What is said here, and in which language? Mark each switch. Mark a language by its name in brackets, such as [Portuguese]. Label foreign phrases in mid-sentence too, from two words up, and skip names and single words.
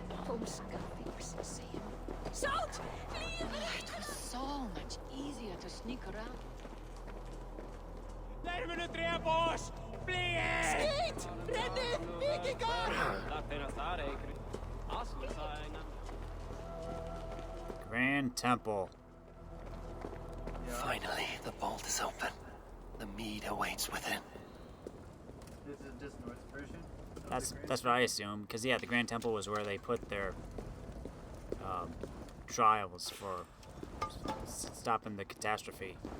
[English] Salt! It was so much easier to sneak around. Skeet! Renni! Vikingar! Grand Temple. Finally, the vault is open. The mead awaits within. This is just North version? That's what I assume, because yeah, the Grand Temple was where they put their trials for stopping the catastrophe.